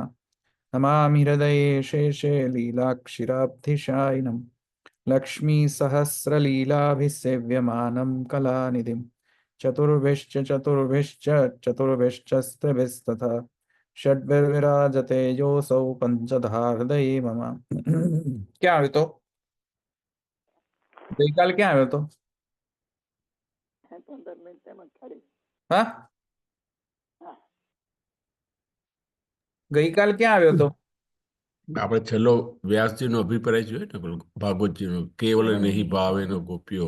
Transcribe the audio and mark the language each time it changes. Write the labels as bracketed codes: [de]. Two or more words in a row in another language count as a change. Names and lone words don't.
[sa] नमामि हृदये शेषे लीलाक्षिराब्धिशायिनं लक्ष्मीसहस्रलीलाभिसेव्यमानं कलानिधिं चतुर्भिश्च चतुर्भिश्च चतुर्भिश्चस्त्रभिस्तथा षड्भिर्विराजते योऽसौ पञ्चधा हृदये मम। [gu] ક્યાં આવ્યો તો ગઈકાલ ક્યાં આવ્યો તો 15 મિનિટ તેમાં કાઢી. હા હા, ગઈકાલ ક્યાં આવ્યો તો આપણે છેલ્લો વ્યાસજીનો અભિપ્રાય જોઈએ ને પેલો ભાગવતજીનો કેવલ નહીં ભાવે નો ગોપ્યો